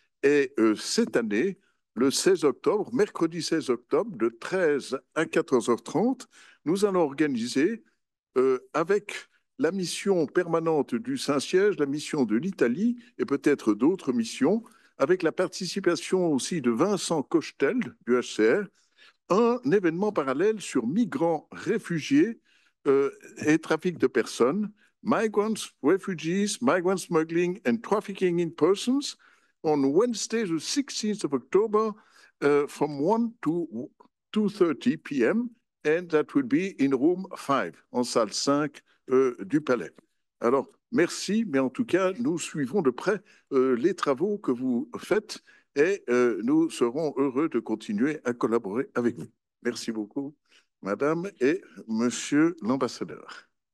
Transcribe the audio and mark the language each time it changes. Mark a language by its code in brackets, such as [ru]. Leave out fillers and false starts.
[fr] Et cette année, le 16 octobre, mercredi 16 octobre, de 13 à 14h30, nous allons organiser avec la mission permanente du Saint-Siège, la mission de l'Italie et peut-être d'autres missions, avec la participation aussi de Vincent Cochetel du HCR, un événement parallèle sur migrants, réfugiés et trafic de personnes, [en] migrants, refugees, migrant smuggling, and trafficking in persons on Wednesday, the 16th of October, from 1 to 2:30 p.m. And that will be in room 5, [fr] en salle 5 du Palais. Alors, merci, mais en tout cas, nous suivons de près les travaux que vous faites et nous serons heureux de continuer à collaborer avec vous. Merci beaucoup, Madame et Monsieur l'ambassadeur.